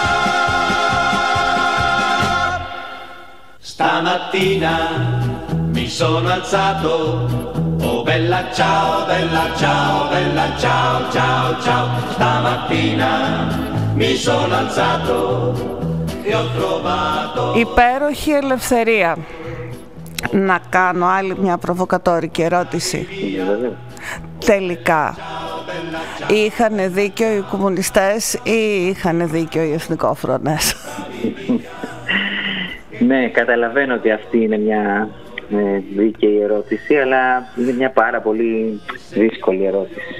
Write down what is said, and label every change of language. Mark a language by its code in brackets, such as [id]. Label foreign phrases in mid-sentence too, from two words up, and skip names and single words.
[it] Stamattina mi sono alzato, oh bella ciao, bella ciao, bella ciao, ciao, ciao. Stamattina mi sono alzato e ho trovato... [el] Υπέροχη ελευθερία. Να κάνω άλλη μια προβοκατόρικη ερώτηση. Τελικά, είχαν δίκιο οι κομμουνιστές ή είχαν δίκιο οι εθνικόφρονες? Ναι, καταλαβαίνω ότι αυτή είναι μια δίκαιη ερώτηση, αλλά είναι μια πάρα πολύ δύσκολη ερώτηση.